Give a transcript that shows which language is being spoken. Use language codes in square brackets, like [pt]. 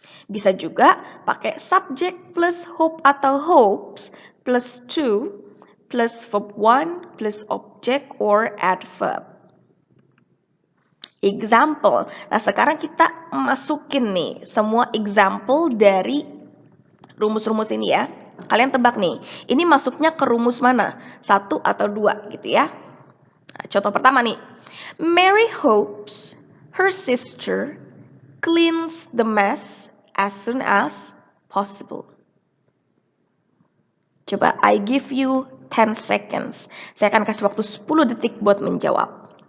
[id] Bisa juga pakai [en] subject plus hope [id] atau [en] hopes plus 2 plus verb 1 plus object or adverb. Example. [id] Nah, sekarang kita masukin nih semua example dari rumus-rumus ini ya. Kalian tebak nih, ini masuknya ke rumus mana? 1 atau 2 gitu ya. Nah, contoh pertama nih. [en] Mary hopes her sister cleans the mess as soon as possible. [id] Coba, [en] I give you 10 seconds. [id] Saya akan kasih waktu 10 detik buat menjawab.